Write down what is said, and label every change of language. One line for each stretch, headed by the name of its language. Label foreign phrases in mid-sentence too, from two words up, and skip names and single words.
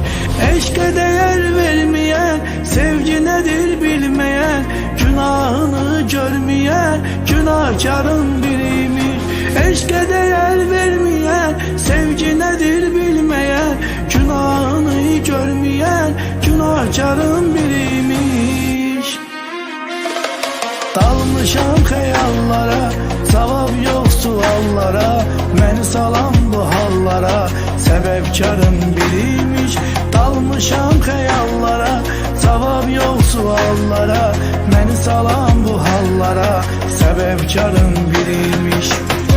Turkish: Eşke değer vermeyen, sevgi nedir bilmeyen. Günahını görmeyen, günahkarın biriymiş. Eşke değer vermeyen, sevgi nedir bilmeyen. Günahını görmeyen, günahkarın biriymiş.
Azerbaijani: Dalmışam xəyallara, cavab yox suallara. Məni salan bu hallara, səbəbkarım biriymiş. Dalmışam xəyallara, cavab yox suallara. Məni salan bu hallara, səbəbkarım biriymiş.